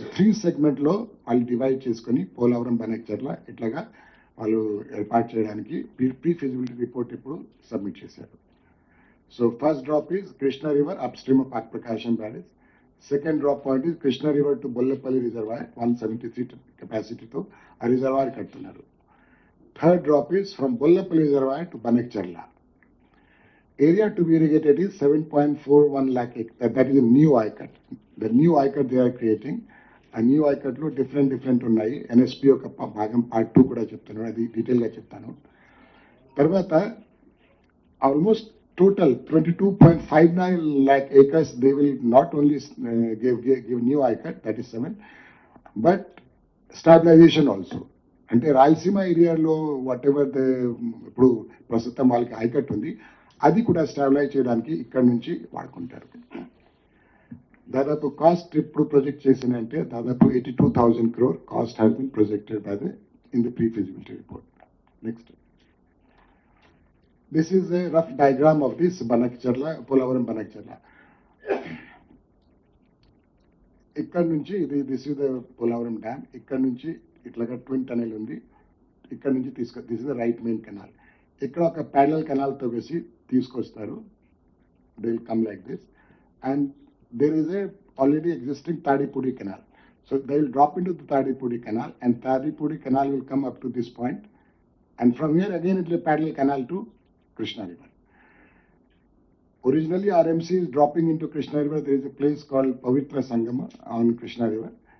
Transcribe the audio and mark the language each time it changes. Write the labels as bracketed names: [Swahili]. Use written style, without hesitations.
[Telugu] 3 సెగ్మెంట్లో వాళ్ళు డివైడ్ చేసుకొని పోలవరం బనకచర్ల ఇట్లాగా వాళ్ళు ఏర్పాటు చేయడానికి ప్రీ ఫిజిబిలిటీ రిపోర్ట్ ఇప్పుడు సబ్మిట్ చేశారు. [English] So first drop is Krishna river upstream of Prakasam barrage. Second drop point is Krishna river to Bollapalli reservoir 173 [Telugu] కెపాసిటీతో ఆ reservoir కట్టున్నారు. [English] Third drop is from Bollapalli reservoir to Banakacherla. Area to be irrigated is 7.41 lakh acres. That is a new ICUT. The new ICUT they are creating. [Telugu] ఆ new ఐకట్లో different ఉన్నాయి. NSP ఒక భాగం part 2 కూడా చెప్తాను, అది డీటెయిల్గా చెప్తాను. [English] తర్వాత almost total 22.59 lakh acres they will not only give new ICUT, that is 7, but stabilization also. [Telugu] అంటే రాయలసీమ ఏరియాలో [English] whatever [Telugu] ఇప్పుడు ప్రస్తుతం వాళ్ళకి ఐకట్ ఉంది, అది కూడా స్టాబిలైజ్ చేయడానికి ఇక్కడ నుంచి వాడుకుంటారు. దాదాపు కాస్ట్ ఇప్పుడు ప్రొజెక్ట్ చేసినంటే దాదాపు [English] 82,000 crore cost has been projected by in the pre feasibility report. Next, this is a rough diagram of this Banakacherla, Polavaram Banakacherla. ఇక్కడ నుంచి this is the Polavaram dam. ఇక్కడ నుంచి ఇట్లాగా twin tunnel ఉంది, ఇక్కడ నుంచి this is the right main canal. [Telugu] ఇక్కడ ఒక ప్యారలల్ కెనాల్ తో వేసి తీసుకొస్తారు. [English] They will come like this and there is a already existing Tadipudi canal. So they will drop into the Tadipudi canal and Tadipudi canal will come up to this point, and from here again it will be parallel canal to Krishna River. Originally RMC is dropping into Krishna River. There is a place called Pavitra Sangama on Krishna River.